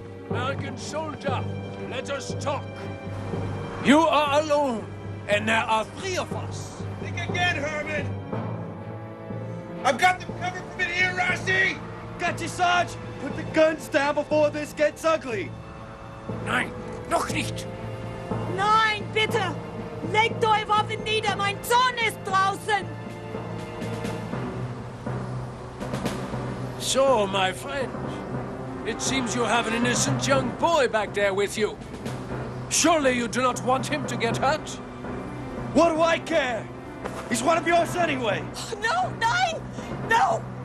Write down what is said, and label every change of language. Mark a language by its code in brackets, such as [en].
[en] American soldier, let us talk. You are alone, and there are 3 of us. Think again, Herman. I've got them covered from in here, Rusty. Got you, Sarge. Put the guns down before this gets ugly. [de] Nein, noch nicht. Nein, bitte! Legt eure Waffen nieder, mein Sohn ist draußen! [en] So, my friend, it seems you have an innocent young boy back there with you. Surely you do not want him to get hurt? What do I care? He's one of yours anyway. No, nein! No!